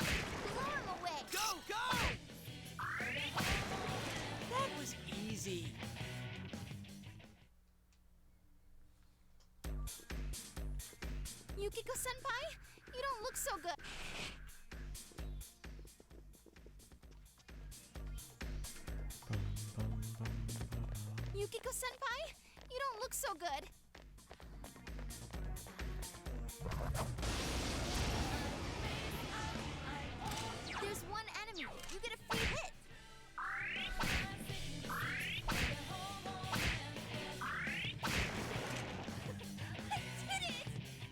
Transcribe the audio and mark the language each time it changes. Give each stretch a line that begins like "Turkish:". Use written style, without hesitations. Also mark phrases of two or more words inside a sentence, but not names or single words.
English: Blow him away. Go, go! That was easy. Yukiko-senpai, you don't look so good. Bum, bum, bum, ba-da. Yukiko-senpai, you don't look so good. There's one enemy. You get a free hit. I did it!